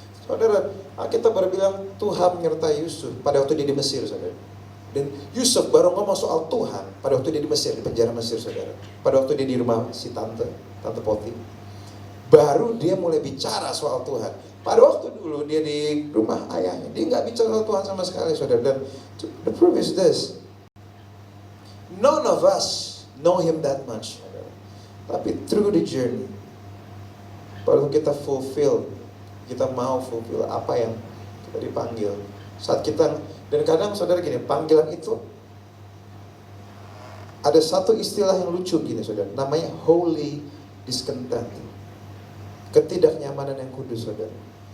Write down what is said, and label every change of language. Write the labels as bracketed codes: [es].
[id] Saudara, kita berbilang Tuhan menyertai Yusuf pada waktu dia di Mesir, saudara. Dan Yusuf baru ngomong soal Tuhan pada waktu dia di Mesir, di penjara Mesir, saudara. Pada waktu dia di rumah si Tante Poti, baru dia mulai bicara soal Tuhan. Pada waktu dulu dia di rumah ayahnya, dia nggak bicara soal Tuhan sama sekali, saudara. Dan [en] the proof is this, none of us know him that much, saudara. [id] Tapi [en] through the journey, [id] pada waktu kita mau fulfill apa yang kita dipanggil. Saat kita, dan kadang saudara gini, panggilan itu ada satu istilah yang lucu gini saudara, namanya holy discontent, ketidaknyamanan yang kudus, saudara.